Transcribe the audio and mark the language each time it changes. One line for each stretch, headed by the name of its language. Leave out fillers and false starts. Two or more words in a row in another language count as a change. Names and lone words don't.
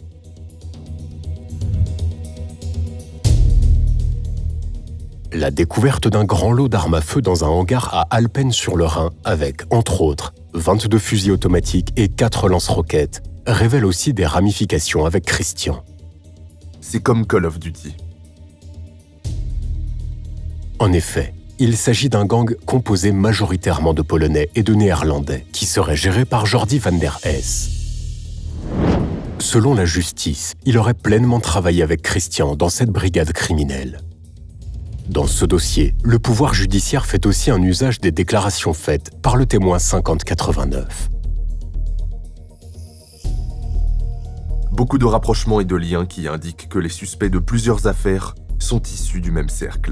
French: La découverte d'un grand lot d'armes à feu dans un hangar à Alphen-sur-le-Rhin avec, entre autres, 22 fusils automatiques et 4 lance-roquettes révèle aussi des ramifications avec Christian. C'est comme Call of Duty. En effet, il s'agit d'un gang composé majoritairement de Polonais et de Néerlandais qui serait géré par Jordi van der Hess. Selon la justice, il aurait pleinement travaillé avec Christian dans cette brigade criminelle. Dans ce dossier, le pouvoir judiciaire fait aussi un usage des déclarations faites par le témoin 5089. Beaucoup de rapprochements et de liens qui indiquent que les suspects de plusieurs affaires sont issus du même cercle.